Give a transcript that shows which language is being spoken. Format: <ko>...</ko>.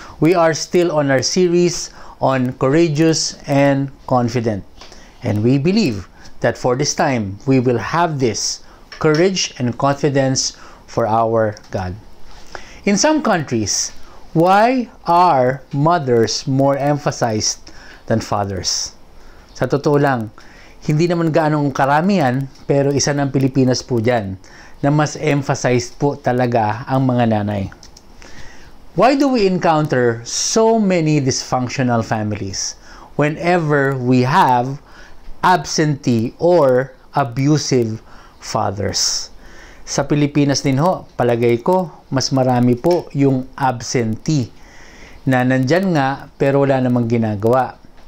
<en>We are still on our series on courageous and confident. And we believe that for this time, we will have this courage and confidence for our God. In some countries, why are mothers more emphasized than fathers?</en> <tl>Sa totoo lang, hindi naman gaanong karamihan, pero isa ng Pilipinas po dyan na mas emphasized po talaga ang mga nanay.</tl> <en>Why do we encounter so many dysfunctional families whenever we have absentee or abusive fathers?</en> <tl>Sa Pilipinas din ho, palagay ko, mas marami po yung absentee na nandyan nga pero wala namang ginagawa.</tl>